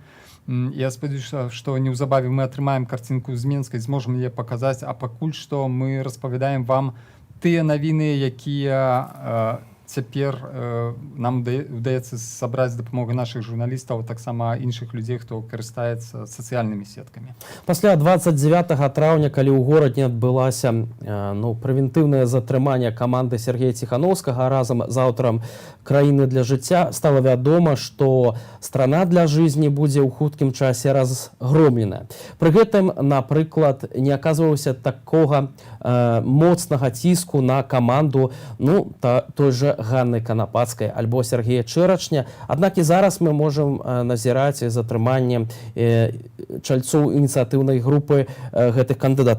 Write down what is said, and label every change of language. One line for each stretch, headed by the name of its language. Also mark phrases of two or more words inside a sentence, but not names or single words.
Belarusian: Я спадзяюся, што неўзабаве мы атрымаем карцінку з Менска і зможам яе паказаць, а пакуль што мы распавядаем вам тыя навіны, якія цяпер нам удаецца сабраць з дапамогай нашых журналістаў, таксама іншых людзей, хто карыстаецца сацыяльнымі сеткамі. Пасля 29 траўня, калі ў горадзе адбылася прэвентыўнае затрыманне каманды Сергея Ціхановскага разам з аўтарам «Краіны для жыцця», стала вядома, што
Russian: «Страна для жизни»
Belarusian: будзе ў хуткім часе разгромленая. Пры гэтым, напрыклад, не аказваўся такога моцнага ціску на каманду той жа Ганны Канапацкай альбо Сергея Чэрачня. Аднак і зараз мы можам назіраць затрыманне чальцоў ініцыятыўнай групы гэтых кандыдатаў.